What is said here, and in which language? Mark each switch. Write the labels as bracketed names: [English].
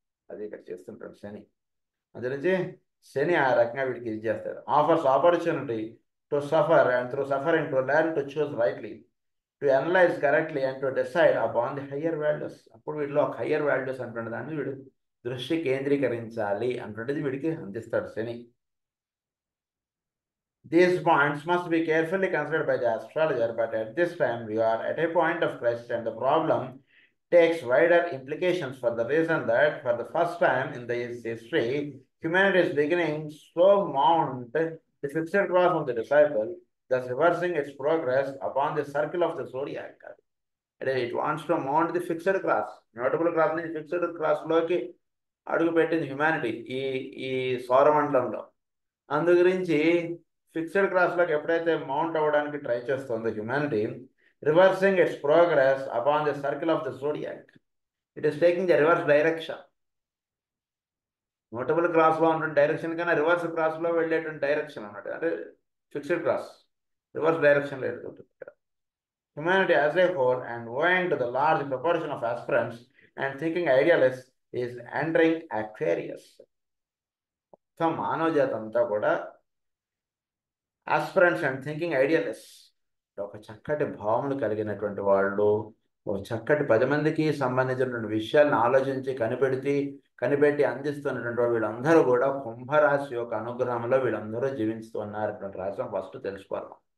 [Telugu] అది ఇక్కడ చేస్తుంటాడు శని. అది నుంచి శని ఆ రకంగా వీడికి ఇది చేస్తాడు. [English] Offers opportunity to suffer and through suffering to learn to choose rightly, to analyse correctly and to decide upon the higher values. [Telugu] అప్పుడు వీడిలో ఒక హయ్యర్ వాల్యూస్ అంటున్న దాన్ని వీడు దృష్టి కేంద్రీకరించాలి అంటుండేది వీడికి అందిస్తాడు శని. [English] These points must be carefully considered by the astrologer, but at this time we are at a point of crisis and the problem takes wider implications for the reason that for the first time in the history, humanity is beginning to mount the fixed cross of the disciple, thus reversing its progress upon the circle of the zodiac. It wants to mount the fixed cross. Notable cross means fixed cross [Telugu] లోకి అడుగు పెట్టింది humanity ఈ సౌరమండలంలో. అందు గురించి fixed క్రాస్లోకి ఎప్పుడైతే mount అవ్వడానికి try చేస్తుందో humanity, [English] Reversing its progress upon the circle of the zodiac, it is taking the reverse direction. [Telugu] Notable క్రాస్లో ఉన్న డైరెక్షన్ కన్నా రివర్స్ క్రాస్లో వెళ్ళేటువంటి డైరెక్షన్ అన్నట్టు, అంటే ఫిక్స్డ్ క్రాస్ రివర్స్ డైరెక్షన్లో వెళ్తుంటుంది ఇక్కడ. [English] Humanity as a whole, and owing to the large proportion of aspirants and thinking idealists, is entering Aquarius. [Telugu] So మానవ జాతి అంతా కూడా [English] aspirants and thinking idealist, [Telugu] ఒక చక్కటి భావములు కలిగినటువంటి వాళ్ళు, ఒక చక్కటి 10 మందికి సంబంధించినటువంటి విషయాలను ఆలోచించి కనిపెట్టి అందిస్తున్నటువంటి వాళ్ళు, వీళ్ళందరూ కూడా కుంభరాశి యొక్క అనుగ్రహంలో వీళ్ళందరూ జీవిస్తున్నటువంటి రాశి ఫస్ట్ తెలుసుకోవాలి.